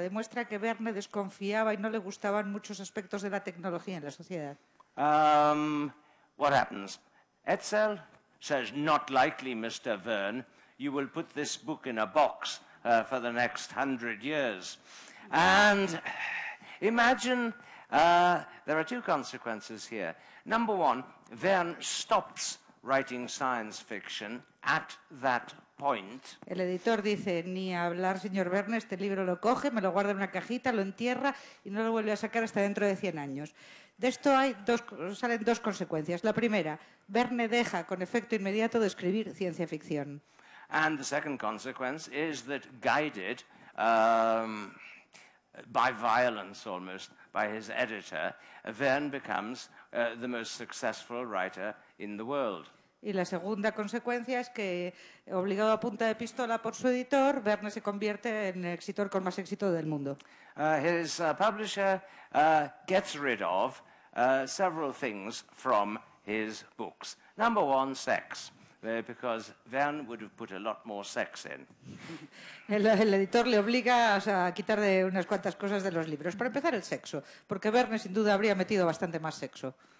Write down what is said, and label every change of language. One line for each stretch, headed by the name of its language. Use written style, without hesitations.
Spanish: Demuestra que Verne desconfiaba y no le gustaban muchos aspectos de la tecnología en la sociedad.
English: What happens? Hetzel says, not likely, Mr. Verne. You will put this book in a box for the next 100 years. And imagine there are two consequences here. Number one, Verne stops writing science fiction at that point.
Spanish: El editor dice, ni hablar, señor Verne, este libro lo coge, me lo guarda en una cajita, lo entierra y no lo vuelve a sacar hasta dentro de 100 años. De esto salen dos consecuencias. La primera, Verne deja con efecto inmediato de escribir ciencia ficción.
English: And the second consequence is that, guided by violence almost, by his editor, Verne becomes the most successful writer in the world.
Spanish: Y la segunda consecuencia es que, obligado a punta de pistola por su editor, Verne se convierte en el escritor con más éxito del mundo.
English: His publisher gets rid of several things from his books. Number one, sex, because Verne would have put a lot more sex in.
Spanish: El editor le obliga a quitar de unas cuantas cosas de los libros. Para empezar, el sexo, porque Verne sin duda habría metido bastante más sexo.